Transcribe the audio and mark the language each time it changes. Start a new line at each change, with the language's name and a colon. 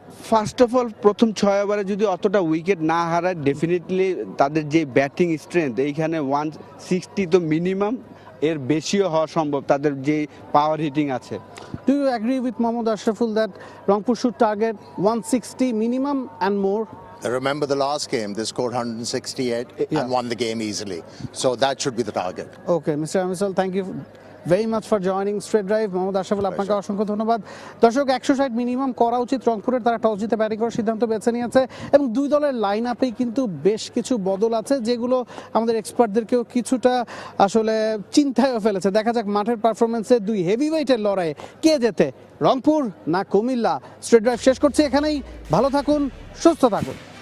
Bangla: First of all প্রথম 6 ওভারে যদি অতটা উইকেট না হারায়, ডেফিনেটলি তাদের যে ব্যাটিং স্ট্রেংথ, এইখানে 160 তো মিনিমাম, এর বেশিও হওয়া সম্ভব তাদের যে পাওয়ার হিটিং আছে।
English: Do you agree with Mohammad Ashraful that Rangpur should target 160 minimum and more? Remember the last game, they scored 168 and won the game easily. So that should be the target. Okay, Mr. Amisal, thank you very much for joining Straight Drive.
Bangla: Mohammad Ashraful, আপনাকে অসংখ্য ধন্যবাদ। দর্শক, 160 minimum করা উচিত রংপুরের। তারা toss জিতে batting করার সিদ্ধান্ত বেছে নিয়েছে এবং 2 দলের লাইন আপেই কিন্তু বেশ কিছু বদল আছে, যেগুলো আমাদের এক্সপার্টদেরকেও কিছুটা আসলে চিন্তায়ও ফেলেছে। দেখা যাক মাঠের পারফরমেন্সে 2 হেভিওয়েটের লড়াইয়ে কে জেতে, রংপুর না কুমিল্লা। স্ট্রেট ড্রাইভ শেষ করছি এখানেই। ভালো থাকুন, সুস্থ থাকুন।